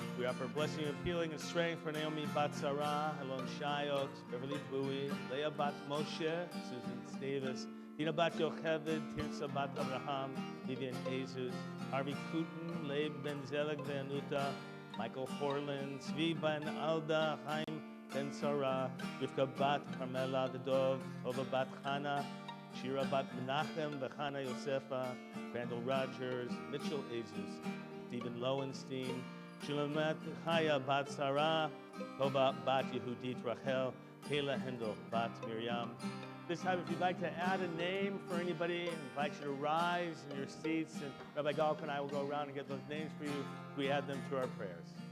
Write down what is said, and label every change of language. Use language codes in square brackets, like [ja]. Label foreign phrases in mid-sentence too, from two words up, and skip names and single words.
[en] for blessing of healing and strength for Naomi Bat Sarah, Elon Shayot, Beverly Bowie, Leah Bat Moshe, Susan Davis, Dina Bat Yocheved, Tirsa Bat Abraham, Vivian Jesus, Harvey Kooten, Leib Ben Zelig Venuta, Michael Horland, Zvi Ben Alda, Chaim Ben Sarah, Rivka Bat Carmela the Dov, Tova Bat Chana, Shira Bat Menachem, Vechana Yosefa, Randall Rogers, Mitchell Jesus, Stephen Lowenstein, Shulamet Chaya Bat Sarah, Tova Bat Yehudit Rachel, Kayla Hendel Bat Miriam. This time, if you'd like to add a name for anybody, I invite you to rise in your seats, and Rabbi Galk and I will go around and get those names for you. We add them to our prayers.